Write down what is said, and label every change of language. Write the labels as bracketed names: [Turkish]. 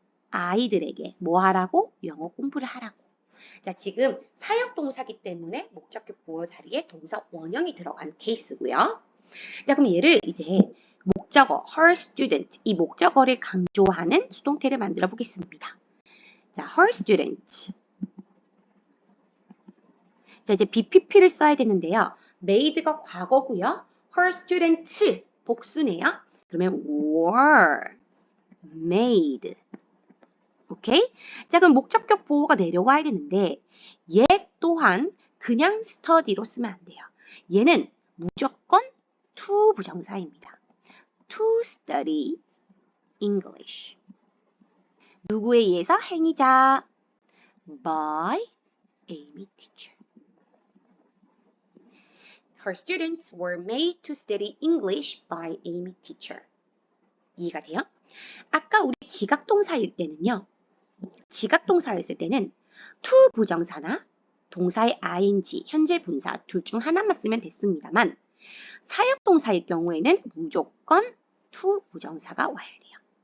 [Korean] 아이들에게 뭐 하라고? 영어 공부를 하라고. 자, 지금 사역동사기 때문에 목적격 보호 자리에 동사 원형이 들어간 케이스고요. 자, 그럼 얘를 이제 목적어, her student, 이 목적어를 강조하는 수동태를 만들어 보겠습니다. 자, her student. 자, 이제 BPP를 써야 되는데요. made가 과거고요. her students 복수네요. 그러면 were made. 오케이? 자, 그럼 목적격 보호가 내려와야 되는데 얘 또한 그냥 study로 쓰면 안 돼요. 얘는 무조건 to 부정사입니다. [English] to study English. [Korean] 누구에 의해서? 행위자. [English] by Amy teacher. Her students were made to study English by Amy teacher. [Korean] 이해가 돼요? 아까 우리 지각동사일 때는요. 지각동사였을 때는 to 부정사나 동사의 ing, 현재 분사 둘 중 하나만 쓰면 됐습니다만 사역동사일 경우에는 무조건 to 부정사가 와야 돼요.